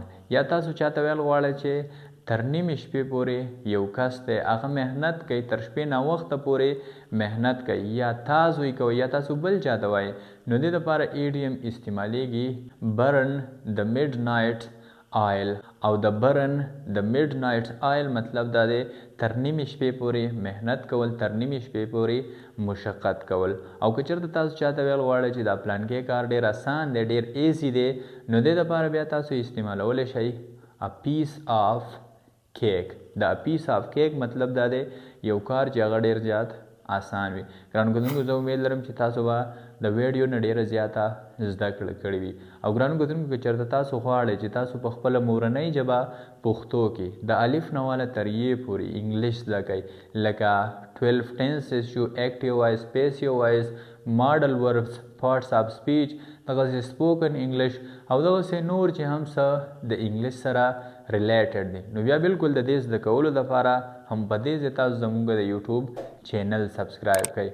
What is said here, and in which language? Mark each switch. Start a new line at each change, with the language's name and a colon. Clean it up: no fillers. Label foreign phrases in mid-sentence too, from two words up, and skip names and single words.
Pashto: یا تاسو چاته ویل غواړئ چې تر نیمې شپې پورې یو کس دی هغه محنت کوي تر شپې ناوخته پورې محنت کوي یا تاسو یې کوئ یا تاسو بل چاته وایي نو دې دپاره ایډیم استعمالیږي
English: burn the midnight oil
Pashto: او د
English: burn the midnight oil
Pashto: مطلب دا دی تر نیمې شپې پورې محنت کول تر نیمې شپې پورې مشقت کول. او که چېرته تاسو چاته ویل غواړئ چې دا پلانکې کار ډېر اسان دی ډېر ایزي دی نو دې دپاره بیا تاسو استعمالولی شئ
English: a piece of cake.
Pashto: دا
English: piece of cake
Pashto: مطلب دا دی یو کار چې هغه ډیر زیات آسان وي. ګرانو کتونکو زه امید لرم چې تاسو به د ویډیو نه ډیره زیاته زده کړې وي. او ګرانو کتونکو که چېرته تاسو غواړئ چې تاسو په خپله مورنۍ ژبه پښتو کې د الف نه واله تر یې پورې انګلیش زده کوئ لکه 12 ټینسز شو
English: active voice passive voice modal verbs parts of speech
Pashto: دغسې
English: spoken English
Pashto: او دغسې نور چې هم څه د انګلیش سره ریلیټډ دي نو بیا بالکل د دې زده کولو دپاره هم په دې ځای تاسو زموږ د یوټیوب چینل سبسکرایب کړئ.